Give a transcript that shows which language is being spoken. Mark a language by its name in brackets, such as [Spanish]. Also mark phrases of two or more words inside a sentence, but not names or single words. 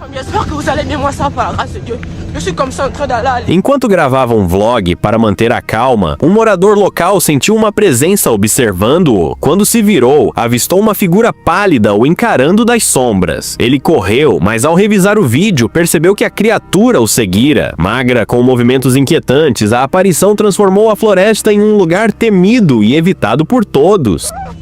[French] J'espère que vous allez bien, moi ça va, par la grâce de Dieu. Je suis comme ça en train d'aller à [Portuguese] Enquanto gravava um vlog para manter a calma, um morador local sentiu uma presença observando-o. Quando se virou, avistou uma figura pálida o encarando das sombras. Ele correu, mas ao revisar o vídeo, percebeu que a criatura o seguira. Magra, com movimentos inquietantes, a aparição transformou a floresta em um lugar temido e evitado por todos.